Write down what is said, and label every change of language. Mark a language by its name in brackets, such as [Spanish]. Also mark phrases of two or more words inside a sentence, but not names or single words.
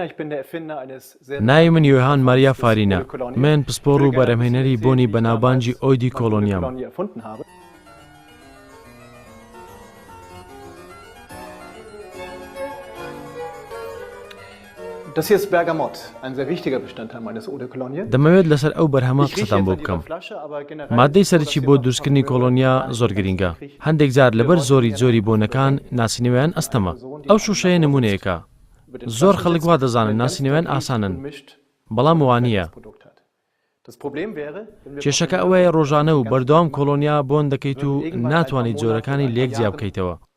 [German] Ich bin der Erfinder eines sehr [Central Kurdish] ناوی من یۆهان ماریا فارینە. من پسپۆڕ و بەرهەمهێنەری بۆنی بەناوبانجی ئۆیدی کۆلۆنیام. [German] erfunden habe. Das hier ist Bergamott, ein sehr wichtiger Bestandteil meines Eau de Cologne. [Central Kurdish] دەمەوێت لەسەر ئەو بەرهەمە قسەتان بۆ بکەم. مادەی سەرچی بۆ دروستکردنی کۆلۆنیا زۆر گرینگە. هەندێک جار لەبەر زۆری بۆنەکان ناسینەوەیان ئەستەمە. ئەو شوشەیە نمونەیەکە. زۆر خەڵک وا دەزانن ناسینەوەیان ئاسانن. بەڵام وانە. کێشەکە ئەوەیە ڕۆژانە و بەردەوام کۆلۆنیا بۆن دەکەیت و ناتوانیت جۆرەکانی لێک جیا بکەیتەوە.